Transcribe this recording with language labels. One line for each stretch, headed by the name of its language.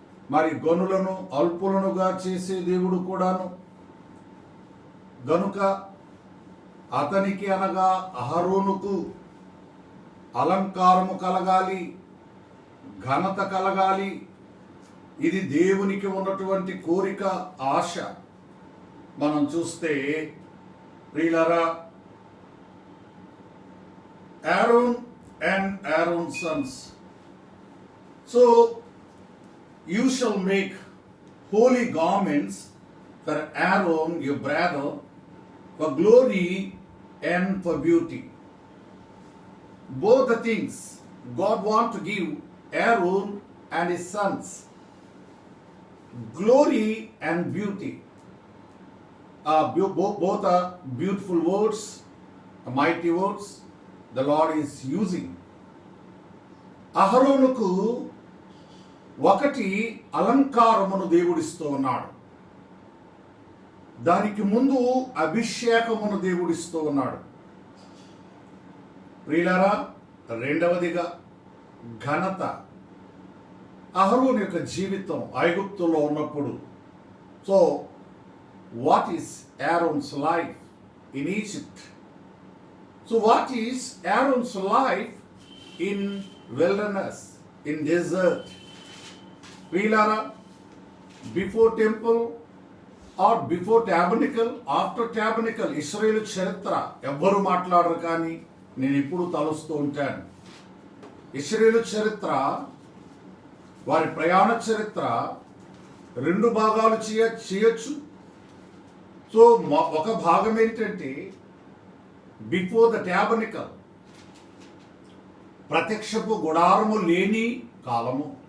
Telugu: మరి గనులను అల్పులనుగా చేసే దేవుడు కూడాను. గనుక అతనికి అనగా అహరోనుకు అలంకారము కలగాలి, ఘనత కలగాలి. ఇది దేవునికి ఉన్నటువంటి కోరిక, ఆశ. మనం చూస్తే ప్రియులారా,
English: Aaron and Aaron's sons. So you shall make holy garments for Aaron your brother, for glory and for beauty. Both the things God want to give Aaron and his sons, glory and beauty. Both are beautiful words, mighty words the Lord is using.
Telugu: అహరోనుకు ఒకటి అలంకారమును దేవుడిస్తూ ఉన్నాడు. దానికి ముందు అభిషేకమును దేవుడిస్తూ ఉన్నాడు. ప్రియులారా, రెండవదిగా ఘనత. అహరోను యొక్క జీవితం ఐగుప్తులో ఉన్నప్పుడు,
English: So what is Aaron's life in Egypt? So what is Aaron's life in wilderness, in desert?
Telugu: Prilara,
English: before temple or before tabernacle, after tabernacle,
Telugu: Israel చరిత్ర ఎవ్వరు మాట్లాడరు, కానీ నేను ఇప్పుడు తలుస్తూ ఉంటాను. ఇశ్రాయేలు చరిత్ర, వారి ప్రయాణ చరిత్ర 2 భాగాలు చేయొచ్చు. సో ఒక భాగం ఏంటంటే
English: before the tabernacle,
Telugu: ప్రత్యక్షపు గుడారము లేని కాలము.